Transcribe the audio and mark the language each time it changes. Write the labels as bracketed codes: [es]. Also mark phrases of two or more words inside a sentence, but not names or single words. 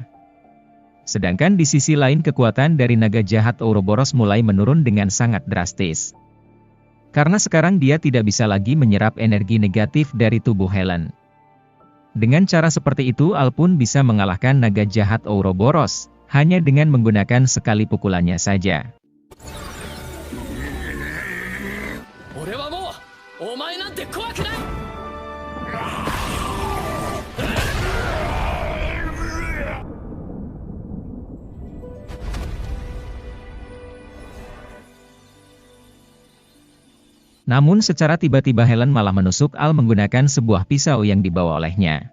[id] Sedangkan di sisi lain kekuatan dari naga jahat Ouroboros mulai menurun dengan sangat drastis. Karena sekarang dia tidak bisa lagi menyerap energi negatif dari tubuh Helen. Dengan cara seperti itu Al pun bisa mengalahkan naga jahat Ouroboros, hanya dengan menggunakan sekali pukulannya saja. [ja] 俺はもうお前なんて怖くない。 [id] Namun secara tiba-tiba Helen malah menusuk Al menggunakan sebuah pisau yang dibawa olehnya.